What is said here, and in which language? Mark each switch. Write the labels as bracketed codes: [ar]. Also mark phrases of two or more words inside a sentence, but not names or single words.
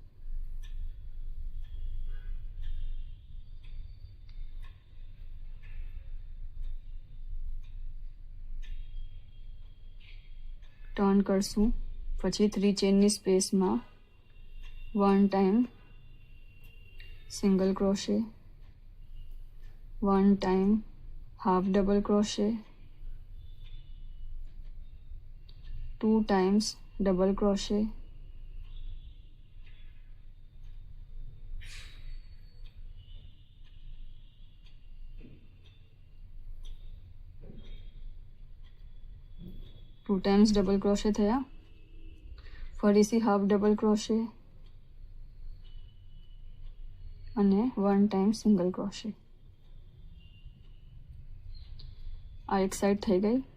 [gu] ટર્ન કરશું, પછી 3 ચેનની સ્પેસમાં 1 ટાઈમ [en] single crochet, 1 time half double crochet, 2 times double crochet, two times double crochet थया. [gu] फरीथी [en] half double crochet [gu] અને 1 ટાઈમ [en] single crochet. [gu] આ એક સાઈડ થઈ ગઈ.